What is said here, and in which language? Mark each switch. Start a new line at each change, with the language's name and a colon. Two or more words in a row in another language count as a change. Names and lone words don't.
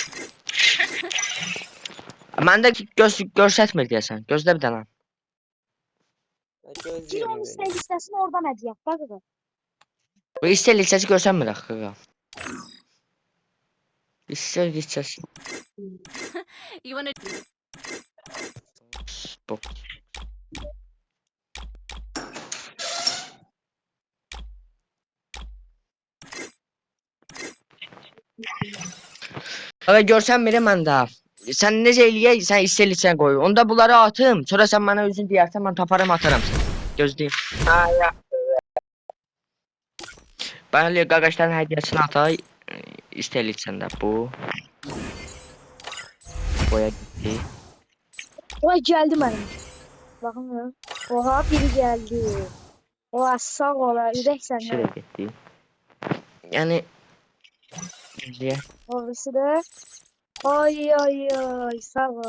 Turkish: Ben de göstermir diyesen. Gözle bir tane. Gir onun istek listesini oradan hediye. Bak. Bu istek listesi göstermir dakika. İstek listesi.
English: You wanna
Turkish: Bu. Abi görsen bile ben daha.
Azerbaijani: Sen necə eləyək, sen istəyirsən qoy. Onda bunları atım. Sonra
Turkish: sen bana
Azerbaijani: özün deyərsən, mən taparım atarım səni. Gözləyim. Ha, ya. Ben qardaşların hədiyəsini atay. İstəyirsən də bu.
Turkish: Boya gitti. Oha geldi benim. Bakın. Oha biri geldi. Oha sağ ola. Ürek senden. Şuraya gitti. Yani diye. Orası da. Ay sağ ol.